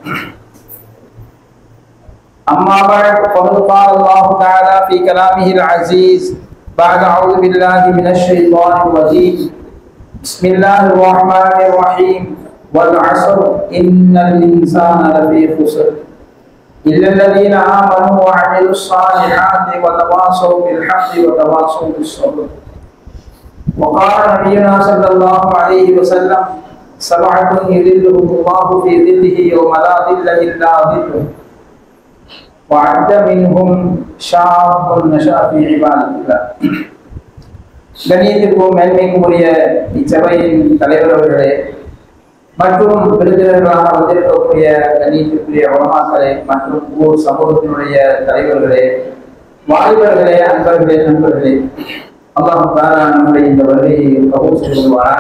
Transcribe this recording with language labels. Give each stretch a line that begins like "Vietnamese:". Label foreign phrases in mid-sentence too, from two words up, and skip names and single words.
Arabic: أما بعد فقد قال الله تعالى في كلامه العزيز بعد أعوذ بالله من الشيطان الرجيم بسم الله الرحمن الرحيم والعصر إن الإنسان لفي خسر إلا الذين آمنوا وعملوا الصالحات وتواصوا بالحق وتواصوا بالصبر. وقال نبينا صلى الله عليه وسلم: سبعة يظلهم الله في ظله يوم لا ظل إلا ظله. وعد منهم شاب نشأ في عبادة الله.
Tamil: கண்ணியத்திற்கும் மேன்மைக்கும் உரிய இச்சபையின் தலைவர் அவர்களே மற்றும் விருந்தினர்களாக வந்திருக்கக்கூடிய கண்ணியத்திற்குரிய உலமாக்களே மற்றும் ஊர் சமூகத்தினுடைய தலைவர்களே, வாலிபர்களே, அன்பர்களே, நண்பர்களே,
Arabic: الله تعالى
Tamil: நம்முடைய இந்த வருகையை கபூல் செய்வாராக.